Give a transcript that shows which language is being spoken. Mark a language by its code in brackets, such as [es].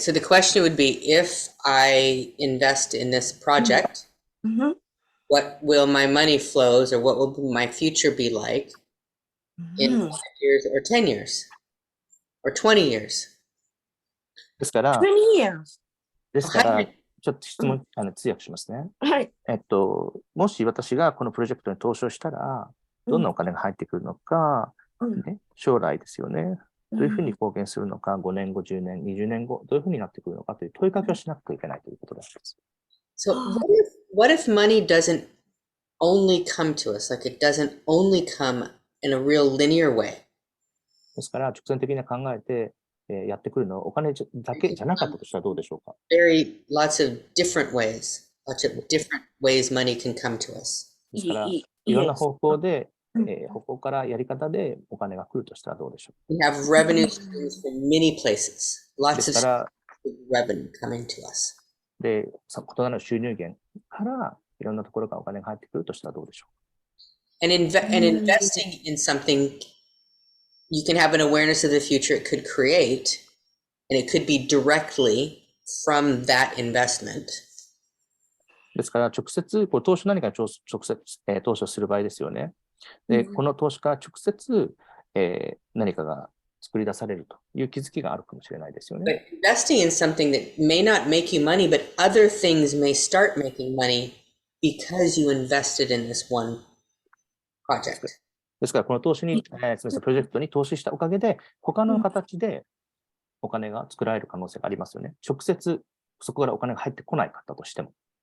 [en] So the question would be, if I invest in this project, what will my money flows, or what will my future be like in 5 years or 10 years or 20 years? [ja] ですから、 [en] 20 years. [ja] ちょっと質問、通訳しますね。はい。もし私がこのプロジェクトに投資をしたら、どんなお金が入ってくるのか、ね、将来ですよね。どういうふうに貢献するのか、5年後、10年、20年後、どういうふうになってくるのかという問いかけをしなくてはいけないということです。 [en] So what if money doesn't only come to us, like it doesn't only come in a real linear way? [ja] ですから、直線的に考えて、やってくるのはお金だけじゃなかったとしたらどうでしょうか。 [en] Lots of different ways money can come to us. [ja] ですから、いろんな方向で、方向からやり方でお金が来るとしたらどうでしょう。 [en] We have revenue streams from many places. Lots of revenue coming to us. [ja] で、異なる収入源からいろんなところからお金が入ってくるとしたらどうでしょう。 [en] And investing in something, you can have an awareness of the future it could create, and it could be directly from that investment. [ja] ですから、直接、これ投資何かに直接、投資をする場合ですよね。で、この投資から直接、何かが作り出されるという気づきがあるかもしれないですよね。 [en] But investing in something that may not make you money, but other things may start making money because you invested in this one project. [ja] ですから、この投資に、プロジェクトに投資したおかげで、他の形でお金が作られる可能性がありますよね。直接、そこからお金が入ってこないかったとしても。